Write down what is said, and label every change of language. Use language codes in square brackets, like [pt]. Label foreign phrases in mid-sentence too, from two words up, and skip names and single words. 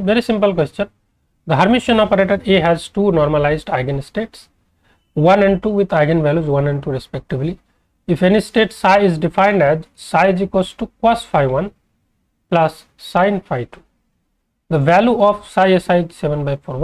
[en] Very simple question. The Hermitian operator A has two normalized eigenstates, 1 and 2 with eigenvalues 1 and 2 respectively. If any state psi is defined as psi is equals to cos phi 1 plus sin phi 2, the value of psi SI is 7/4.